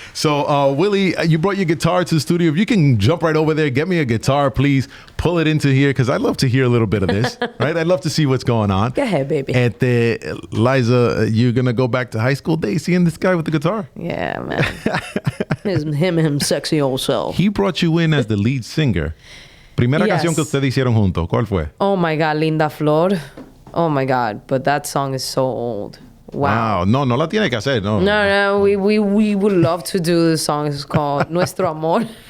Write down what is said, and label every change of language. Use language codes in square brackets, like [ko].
[en] So Willie, you brought your guitar to the studio. If you can jump right over there, get me a guitar, please. Pull it into here, because I'd love to hear a little bit of this. Right? I'd love to see what's going on. Go ahead, baby. And Liza, you're gonna go back to high school days seeing this guy with the guitar? Yeah, man. him sexy old self. He brought you in as the lead singer. [es] Primera canción que ustedes hicieron juntos, ¿cuál fue? [en] Oh my God, Linda Flor. Oh my God, but that song is so old. Wow. [es] No la tiene que hacer. [en] No, we would love to do the song. It's called Nuestro Amor.